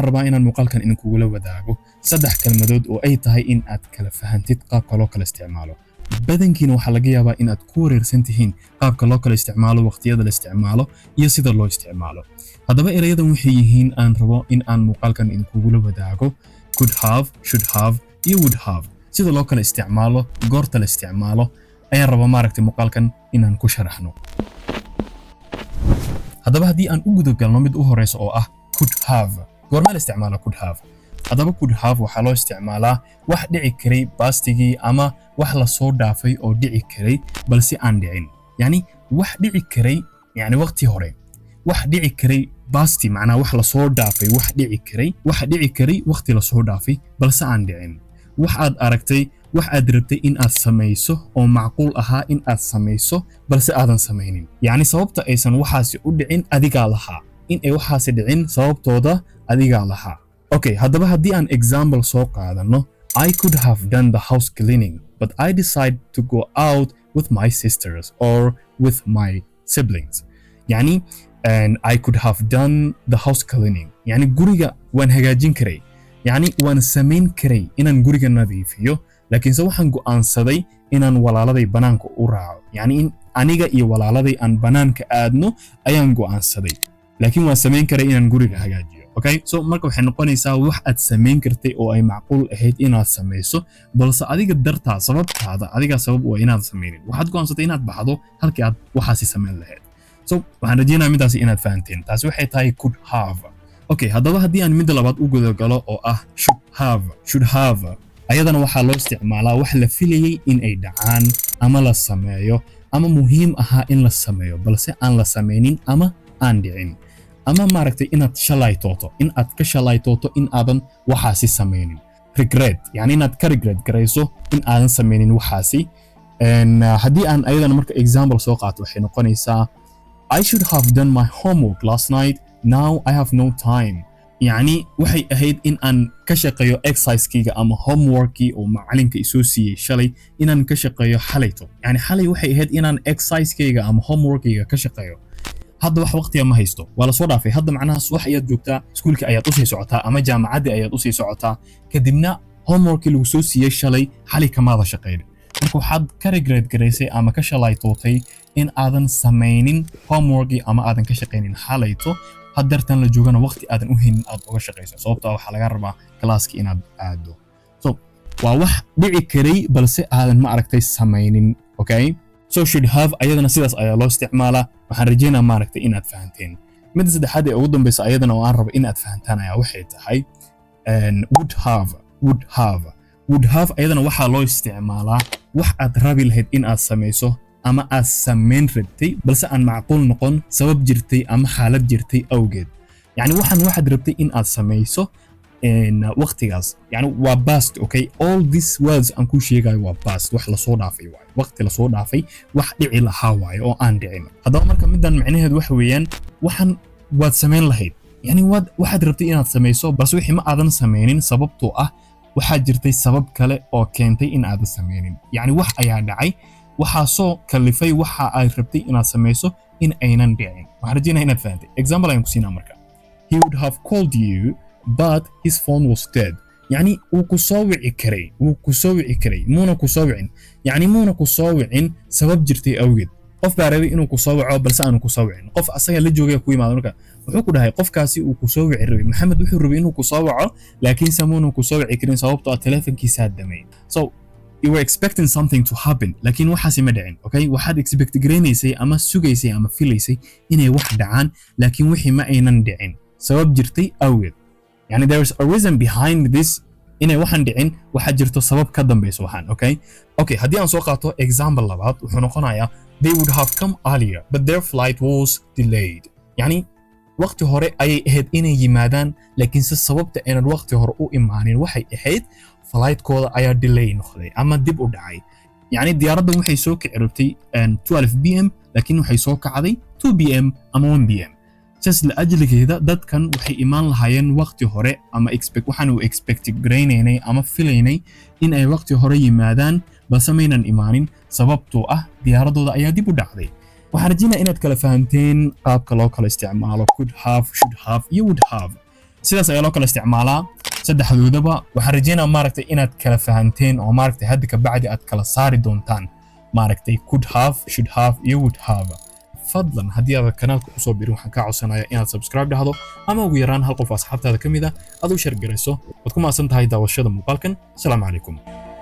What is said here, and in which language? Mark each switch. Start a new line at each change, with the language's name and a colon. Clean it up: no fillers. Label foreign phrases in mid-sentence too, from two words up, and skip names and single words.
Somali: rabaa inaan muuqaalkan idinkugula wadaago saddex kelmadood oo ay tahay in aad kala fahantid qaabka loo kala isticmaalo badankiina waxaa laga yaabaa in aad ku wareersan tihiin qaabka loo kala isticmaalo waqtiyada la isticmaalo iyo sida loo isticmaalo haddaba erayadan waxay yihiin aan rabo in aan muuqaalkan idinkugula wadaago
English: could have should have
Somali: iyo
English: would have
Somali: sida loo kala isticmaalo goorta la isticmaalo ayaan rabaa maaragtay muuqaalkan inaan ku sharaxno haddaba haddii aan u gudagalno mid u horeysa oo ah
English: could have
Somali: goorma la isticmaalo
English: could have
Somali: haddaba
English: could have
Somali: waxaa loo isticmaalaa wax dhici karay bastigii ama wax la soo dhaafay oo dhici karay balse aan dhicin yani wax dhici karay yani waqti hore wax dhici karay basti macnaa wax la soo dhaafay wax dhici karay waqti la soo dhaafay balse aan dhicin wax aad aragtay wax aad rabtay in aad samayso oo macquul ahaa in aad samayso balse aadan samaynin yani sababta aysan waxaasi u dhicin adigaa lahaa in ay waxaasi dhicin sababtooda adigaa lahaa okay haddaba haddii aan example soo qaadano
English: I could have done the house cleaning but I decided to go out with my sisters or with my siblings
Somali: yani
English: I could have done the house cleaning
Somali: yani guriga waan hagaajin karay yani waan samayn karay inaan guriga nadiifiyo laakiinse waxaan go'aansaday inaan walaaladay banaanka u raaco yani in aniga iyo walaaladay aan banaanka aadno ayaan go'aansaday laakiin waan samayn karay inaan guriga hagaajiyo
English: okay so
Somali: marka waxay noqonaysaa wax aad samayn kartay oo ay macquul ahayd inaad samayso balse adiga dartaa sababtaada adiga sabab waa inaad samaynin waxaad go'aansatay inaad baxdo halkii aad waxaasi samayn lahayd so waxaan rajeynayaa midaasi inaad fahanteen taasi waxay tahay
English: could have okay
Somali: haddaba haddii aan midda labaad u gudagalo oo ah
English: should have
Somali: ayadana waxaa loo isticmaalaa wax la filayay in ay dhacaan ama la sameeyo ama muhiim ahaa in la sameeyo balse aan la samaynin ama aan dhicin ama maaragtay inaad shalaytooto in aad ka shalaytooto in aadan waxaasi samaynin regret yani inaad ka regret garayso in aadan samaynin waxaasi haddii aan ayadana marka example soo qaato waxay noqonaysaa
English: I should have done my homework last night now I have no time
Somali: yani waxay ahayd in aan ka shaqeeyo exercise-kayga ama homeworkii oo macalinka isoo siiyey shalay inaan ka shaqeeyo xalayto yani xalay waxay ahayd inaan exercise-kayga ama homeworkayga ka shaqeeyo hadda wax waqtiga ma haysto waa la soo dhaafay hadda macnaha subax ayaad joogtaa iskuulka ayaad u sii socotaa ama jaamacadda ayaad u sii socotaa kadibna homeworkii lagu soo siiyey shalay xalay kamaada shaqeyn marka waxaad ka regret garaysay ama ka shalaytootay in aadan samaynin homeworkii ama aadan ka shaqaynin xalayto haddeertan la joogana waqti aadan u haynin aad uga shaqayso sababtoo waxaa laga rabaa kalaaskii inaad aado so waa wax dhici karay balse aadan ma aragtay samaynin
English: okay so should have
Somali: ayadana sidaas ayaa loo isticmaalaa waxaan rajeynayaa maaragtay inaad fahanteen midda saddexaad ee ugu dambaysa ayadana oo aan rabo inaad fahantaan ayaa waxay tahay
English: would have
Somali: ayadana waxaa loo isticmaalaa wax aad rabi lahayd in aad samayso ama aad samayn rabtay balse aan macquul noqon sabab jirtay ama xaalad jirtay awgeed yani waxaad rabtay in aad samayso waqtigaas yani waa past
English: okay all these words
Somali: aan ku sheegayo waa past wax la soo dhaafay waayo waqti la soo dhaafay wax dhici lahaa waayo oo aan dhicin haddaba marka middan macnaheedu waxa weeyaan waxaan waad samayn lahayd yani waxaad rabtay inaad samayso balse wixii ma aadan samaynin sababtoo ah waxaa jirtay sabab kale oo keentay in aadan samaynin yani wax ayaa dhacay waxaa soo kalifay waxa ay rabtay inaad samayso in aynan dhicin waxaan rajeynayaa inaad fahantay example ayaan ku siinaa marka
English: he would have called you but his phone was dead
Somali: yani wuu ku soo wici karay muuna ku soo wicin yani muuna ku soo wicin sabab jirtay awgeed qof baa rabay inuu ku soo waco balse aanu ku soo wicin qof asaga la joogay ku yimaado marka wuxuu ku dhahay qofkaasi uu ku soo wici rabay maxamed wuxuu rabay inuu ku soo waco laakiin samuuna ku soo wici karin sababtoo ah telefonkiisa damay
English: so you were expecting something to happen
Somali: laakiin waxaasi ma dhicin okay waxaad expect garanaysay ama sugaysay ama filaysay inay wax dhacaan laakiin wixii ma aynan dhicin sabab jirtay awgeed yani
English: there is a reason behind this
Somali: inay waxaan dhicin waxa jirto sabab ka dambayso waxaan okay haddii aan soo qaato example labaad wuxuu noqonayaa
English: they would have come earlier but their flight was delayed
Somali: yani waqti hore ayay ahayd inay yimaadaan laakiinse sababta aanad waqti hore u imaanin waxay ahayd flightooda ayaa delay noqday ama dib u dhacay. yacni diyaaraddan waxay soo kici rabtay 12 pm laakiin waxay soo kacday 2 pm ama 1 pm. saas la ajligeeda dadkan waxay imaan lahaayeen waqti hore ama waxaan u expect garaynaynay ama filaynay in ay waqti hore yimaadaan balse maynan imaanin sababtoo ah diyaaradooda ayaa dib u dhacday. waxaan rajaynayaa inaad kala fahanteen qaabka loo kala isticmaalo
English: could have, should have
Somali: iyo
English: would have.
Somali: sidaas ayaa loo kala isticmaalaa saddexdoodaba. waxaan rajaynayaa maaragtay inaad kala fahanteen oo maaragtay hadda ka bacdi aad kala saari doontaan maaragtay
English: could have, should have
Somali: iyo
English: would have.
Somali: fadlan haddii aad kanaalka u soo birin waxaan kaa codsanayaa inaad subscribe dhahdo ama ugu yaraan hal qof asxaabtaada ka mid ah aad u share garayso. waad ku mahadsan tahay daawashada muuqaalkan. asalaamu calaykum.